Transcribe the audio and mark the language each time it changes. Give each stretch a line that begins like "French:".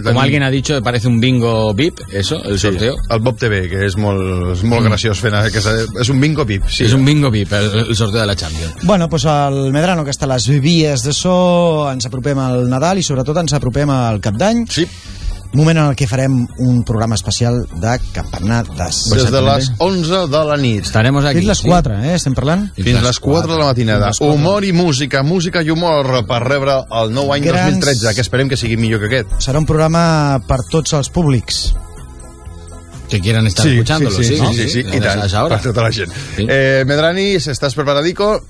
Spanish: Com alguien ha dicho, parece un bingo VIP, eso, el sorteo.
Catalan: Sí, el Bob TV, que és molt, molt graciós fent aquesta... És un bingo VIP, sí. És un bingo VIP, el sorteo de la Champions.
Spanish: Bueno, pues
Catalan: el Medrano, que està a les vies de so, ens apropem al Nadal i sobretot ens apropem al Cap d'Any. Sí. Moment en el que farem un programa especial de campanar de... Des de les 11 de la nit. Estarem aquí. Fins les 4, sí. Estem parlant? Fins les 4 de la matinada. Humor i música, música i humor per rebre el nou any 2013, que esperem que sigui millor que aquest. Serà un programa per tots els públics.
Spanish: Que quieran estar escuchándolo,
Catalan: sí, sí, sí, sí, i tant, per tota la gent.
Spanish: Medrani, ¿estás preparadico?